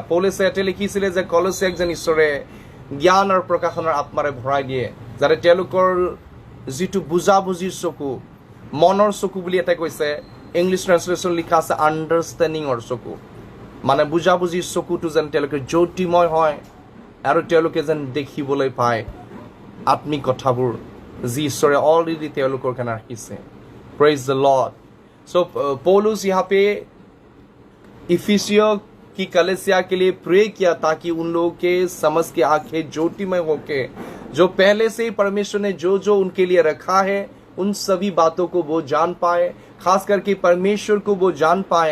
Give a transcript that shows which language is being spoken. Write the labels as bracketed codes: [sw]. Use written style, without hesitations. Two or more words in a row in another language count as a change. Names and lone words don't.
[as] পৌলছে ইয়াতে লিখিছিলে যে কলছিয়াক যেন ঈশ্বৰে জ্ঞান আৰু প্ৰকাশনৰ আত্মাৰে ভৰাই দিয়ে, যাতে তেওঁলোকৰ যিটো বুজাবুজিৰ চকু, মনৰ চকু বুলি এটা কৈছে, [en] English translation [as] লিখা আছে আণ্ডাৰষ্টেণ্ডিঙৰ চকু, মানে বুজাবুজিৰ চকুটো যেন তেওঁলোকে জ্যোতিময় হয় আৰু তেওঁলোকে যেন দেখিবলৈ পায় আত্মিক কথাবোৰ যি ঈশ্বৰে অলৰেডি তেওঁলোকৰ কাৰণে ৰাখিছে। [en] praise the lord. [hi] सो पौलुस यहाँ पे इफिसियों की कलीसिया के लिए प्रे किया ताकि उन लोगों के समझ की आंखें ज्योतिमय होके जो पहले से ही परमेश्वर ने जो जो उनके लिए रखा है उन सभी बातों को वो जान पाए, खास करके परमेश्वर को वो जान पाए।